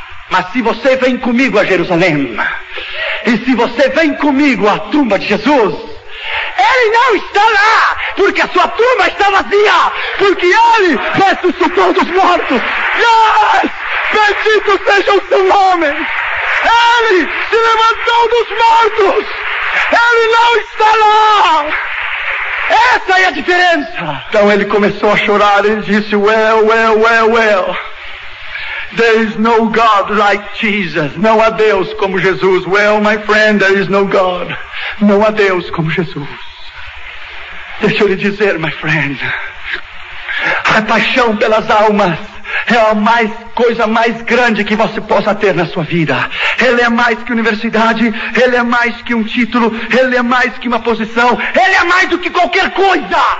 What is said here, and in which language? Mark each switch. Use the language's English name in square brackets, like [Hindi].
[Portuguese] Mas se você vem comigo a Jerusalém, e se você vem comigo à tumba de Jesus, ele não está lá, porque a sua tumba está vazia, porque ele ressuscitou dos mortos. [English] Yes! [Portuguese] Bendito seja o seu nome. Ele se levantou dos mortos. Ele não está lá. Essa é a diferença. Então ele começou a chorar. Ele disse: [English] well. There is no God like Jesus. [Portuguese] Não há Deus como Jesus. [English] Well, my friend, there is no God. [Portuguese] Não há Deus como Jesus. Deixa eu lhe dizer, [English] my friend, [Portuguese] a paixão pelas almas é a coisa mais grande que você possa ter na sua vida. Ele é mais que universidade, ele é mais que um título, ele é mais que uma posição, ele é mais do que qualquer coisa.